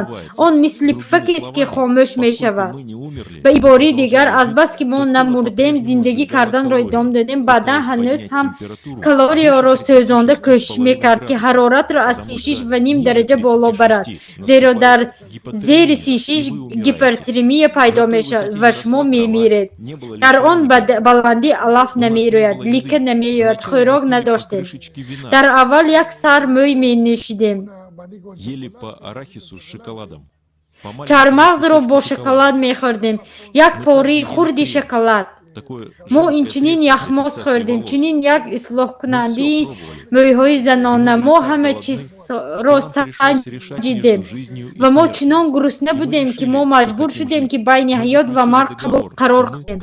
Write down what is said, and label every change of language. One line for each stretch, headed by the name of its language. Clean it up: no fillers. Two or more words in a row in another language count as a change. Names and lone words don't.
Tajik: Он мисли пуфакест, ки хомӯш мешавад. ба ибораи дигар, азбаски мо намурдем, зиндагӣ карданро идома додем, бадан ҳанӯз ҳам калорияро сӯзонда кӯшиш мекард, ки ҳароратро аз 36,5 дараҷа боло барад. Зеро дар зери 36 гипертермия пайдо мешавад ва шумо мемиред. Дар он баландӣ алаф намерояд, лика намеояд, хӯрок надоштем. Дар аввал як сар мӯй менӯшидем.
Russian: Ели по арахису с шоколадом.
Tajik: Чармағзро бо шоколад мехӯрдем, як пораи хурди шоколад. мо инчунин яхмоз хӯрдем, чунин як ислоҳкунандаи мӯйҳои занона. Мо ҳама чизро санҷидем ва мо чунон гурусна будем, ки мо маҷбур шудем, ки байни ҳаёт ва марг қарор кунем.